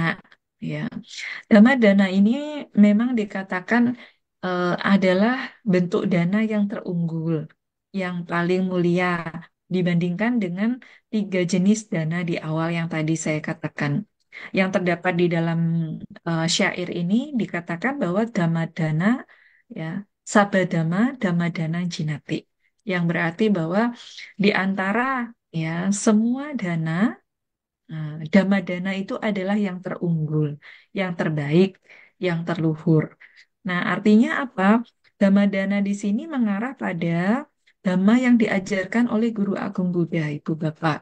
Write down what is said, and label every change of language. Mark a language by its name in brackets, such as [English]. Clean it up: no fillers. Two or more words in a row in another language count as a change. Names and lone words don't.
[Indonesian] Ya, [Pali] dhamma dana [Indonesian] ini memang dikatakan adalah bentuk dana yang terunggul, yang paling mulia dibandingkan dengan tiga jenis dana di awal yang tadi saya katakan. Yang terdapat di dalam syair ini dikatakan bahwa [Pali] dhamma dana, [Indonesian] ya, [Pali] sabadama dhamma dana jinati, [Indonesian] yang berarti bahwa di antara ya semua dana, [Pali] dhamma dana [Indonesian] itu adalah yang terunggul, yang terbaik, yang terluhur. Nah, artinya apa? [Pali] Dhamma dana [Indonesian] di sini mengarah pada dhamma yang diajarkan oleh Guru Agung Buddha, Ibu Bapak.